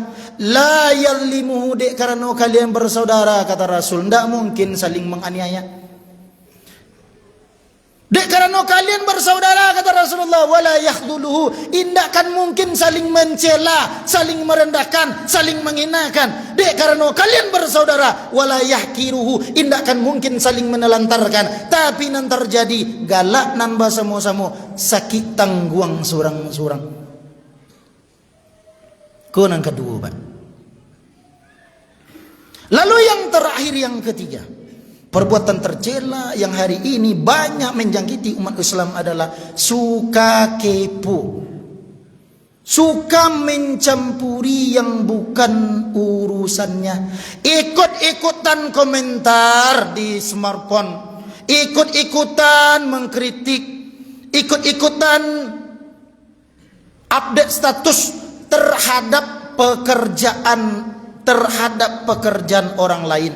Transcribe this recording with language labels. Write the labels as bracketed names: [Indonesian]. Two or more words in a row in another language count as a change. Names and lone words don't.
[Arabic] لا يظلمه, [Indonesian] dek karena kalian bersaudara, kata Rasul, tidak mungkin saling menganiaya. Dek karena kalian bersaudara, kata Rasulullah, [Arabic] ولا يخذله, [Indonesian] indahkan mungkin saling mencela, saling merendahkan, saling menghinakan. Dek karena kalian bersaudara, [Arabic] ولا يحقره, [Indonesian] indahkan mungkin saling menelantarkan. [Minangkabau] Tapi nan terjadi galak nambah sama-sama, sakit tangguang surang-surang. [Indonesian] Yang kedua Pak. Lalu yang terakhir, yang ketiga, perbuatan tercela yang hari ini banyak menjangkiti umat Islam adalah suka kepo, suka mencampuri yang bukan urusannya, ikut-ikutan komentar di smartphone, ikut-ikutan mengkritik, ikut-ikutan [English] update status [Indonesian] terhadap pekerjaan orang lain.